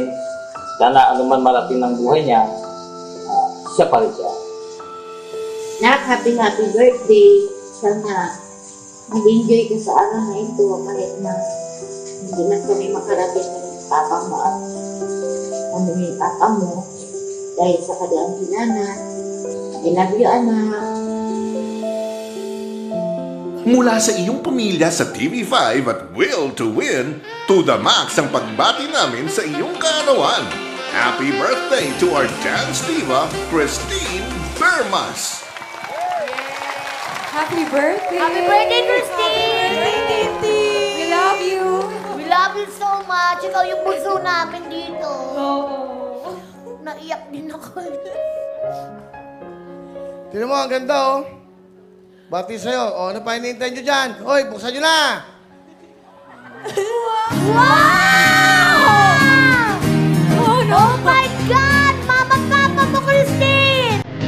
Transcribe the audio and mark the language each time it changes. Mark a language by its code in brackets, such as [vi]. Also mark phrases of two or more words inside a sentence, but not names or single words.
[tl] Sana ano man marating ng buhay niya, siya pa rin siya. [en] Nak, happy birthday. [tl] Sana mag-enjoy ka sa araw na ito kahit na hindi na kami makarating ng papa mo at kami ni papa mo dahil sa kadaang hinanan. [en] I love you, anak. [tl] Mula sa iyong pamilya sa TV5 at Will to Win, [en] to the max [tl] ang pagbati namin sa iyong kaarawan. [en] Happy birthday to our dance diva, Christine Bermas! Happy birthday! Happy birthday, Christine! Happy birthday, Titi! We love you! We love you so much. [tl] Ikaw yung puso namin dito. Oo. Naiyak din ako. Tignan mo, ang ganda oh. Bati sa'yo. O, ano pa hinihintay nyo dyan? Hoy, buksan nyo na! Wow! [en] Oh my God! [tl] Mama, papa mo, [en] Christine!